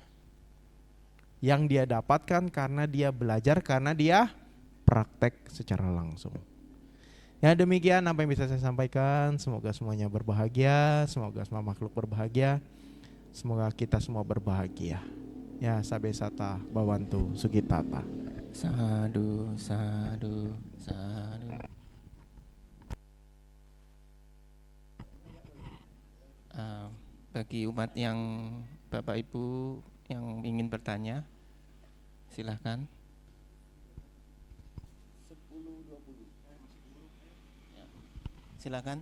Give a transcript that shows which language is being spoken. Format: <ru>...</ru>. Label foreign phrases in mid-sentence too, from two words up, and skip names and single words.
<id>Yang dia dapatkan karena dia belajar, karena dia praktek secara langsung. Ya demikian apa yang bisa saya sampaikan. Semoga semuanya berbahagia, semoga semua makhluk berbahagia, semoga kita semua berbahagia. Ya,</id> <pi>sabe sata bawantu sugitata. Sadu, sadu, sadu.</pi> <id>Bagi umat yang Bapak Ibu yang ingin bertanya, silahkan. 10-20. Silakan.</id>